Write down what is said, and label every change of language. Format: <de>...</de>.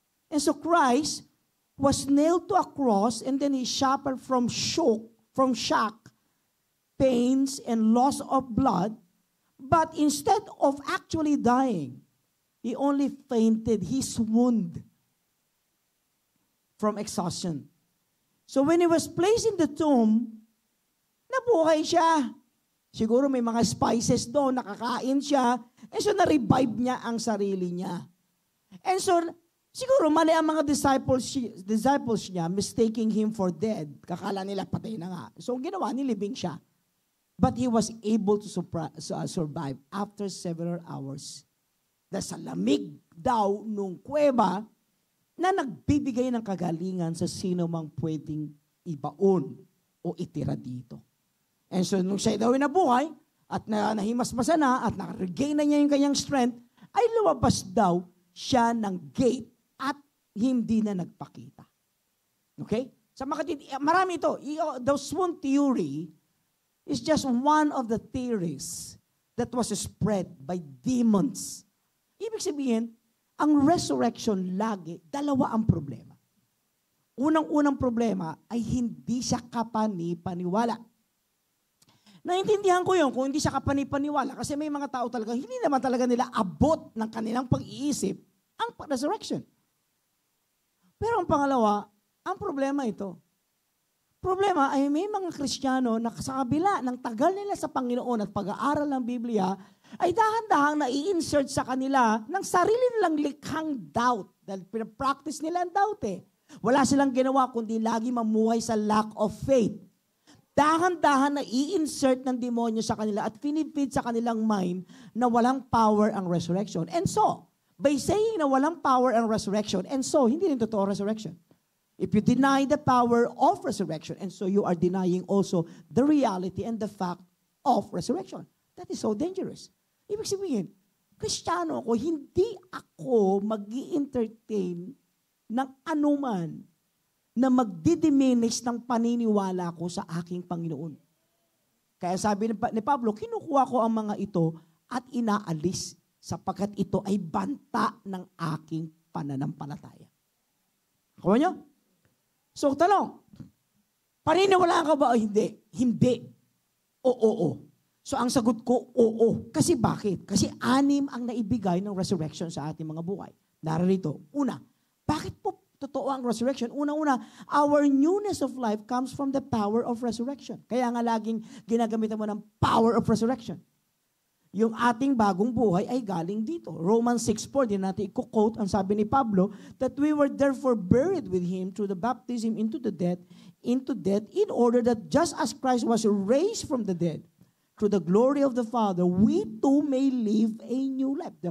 <en>And so Christ was nailed to a cross and then he suffered from shock, pains, and loss of blood. But instead of actually dying, he only fainted. He swooned from exhaustion. So when he was placed in the tomb,</en> <tl>nabuhay siya. Siguro may mga spices doon, nakakain siya.</tl> <en>And so</en> <tl>na-revive niya ang sarili niya.</tl> <en>And so,</en> <tl>siguro mali ang mga</tl> <en>disciples niya, mistaking him for dead.</en> <tl>Kakala nila patay na nga. So ginawa, nilibing siya.</tl> <en>But he was able to survive after several hours.</en> <tl>Dahil sa lamig daw nung kuweba na nagbibigay ng kagalingan sa sino mang pwedeng ibaon o itira dito. And so, nung siya daw nabuhay, at nahimasmasa na, at na-regain na niya yung kanyang strength, ay lumabas daw siya ng gate at hindi na nagpakita. Okay? Sa marami ito.</tl> <en>The swoon theory is just one of the theories that was spread by demons.</en> <tl>Ibig sabihin, ang resurrection lagi, dalawa ang problema. Unang-unang problema ay hindi siya kapani-paniwala. Naintindihan ko yun kung hindi siya kapani-paniwala kasi may mga tao talaga, hindi naman talaga nila abot ng kanilang pag-iisip ang resurrection. Pero ang pangalawa, ang problema ito. Problema ay may mga Kristiyano na sa kabila ng tagal nila sa Panginoon at pag-aaral ng Biblia, ay dahan-dahang na-i-insert sa kanila ng sarili nilang likhang doubt. Dahil pinapractice nila ang doubt eh. Wala silang ginawa kundi lagi mamuhay sa</tl> <en>lack of faith.</en> <tl>Dahan-dahan na i-insert ng demonyo sa kanila at finifeed sa kanilang mind na walang power ang resurrection.</tl> <en>And so, by saying</en> <tl>na walang power ang resurrection, and so, hindi rin totoo resurrection.</tl> <en>If you deny the power of resurrection, and so you are denying also the reality and the fact of resurrection. That is so dangerous.</en> <tl>Ibig sabihin, Kristiyano ako, hindi ako mag-i-entertain ng anuman na magdidiminish ng paniniwala ko sa aking Panginoon. Kaya sabi ni Pablo, kinukuha ko ang mga ito at inaalis sapagkat ito ay banta ng aking pananampalataya. Kuha niyo? So, tanong, paniniwalaan ka ba o hindi? Hindi. Oo. So, ang sagot ko, oo. Kasi bakit? Kasi 6 ang naibigay ng resurrection sa ating mga buhay. Narito, una, bakit po totoo ang resurrection? Una-una,</tl> <en>our newness of life comes from the power of resurrection.</en> <tl>Kaya nga laging ginagamitan mo ng</tl> <en>power of resurrection.</en> <tl>Yung ating bagong buhay ay galing dito.</tl> <en>Romans 6:4,</en> <tl>din natin i-quote ang sabi ni Pablo,</tl> <en>that we were therefore buried with Him through the baptism into death, in order that just as Christ was raised from the dead, through the glory of the Father, we too may live a new life.</en>